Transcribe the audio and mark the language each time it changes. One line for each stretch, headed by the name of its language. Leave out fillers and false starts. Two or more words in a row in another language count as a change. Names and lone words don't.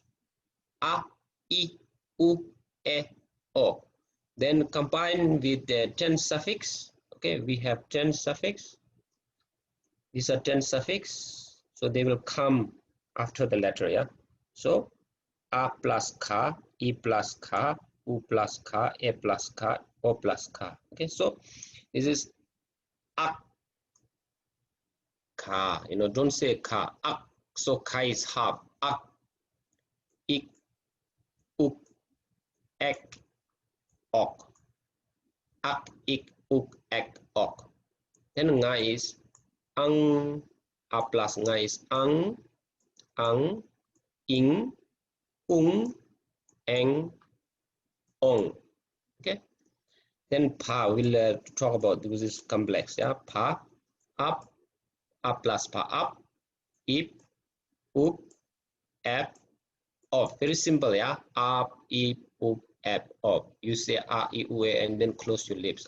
English: A, I, U, E, O. Then combine with the 10 suffix. Okay, we have 10 suffix. These are 10 suffix. So they will come after the letter, yeah. So A plus ka, I plus ka, U plus ka, E plus ka, O plus ka. Okay, so this is a ka. You know, don't say ka. A. So ka is half. A, ik, uk, ek, ok. Ak, ik, uk, ek, ok. Then nga is ang. A plus nga is ang, ing, ung, eng, ong. Okay. Then pa, we'll talk about because it's complex. Yeah. Pa, up, a plus pa, up, ip, up, ep, off. Very simple. Yeah. Up, ip, up, ep, off. You say a, I, u, e, and then close your lips.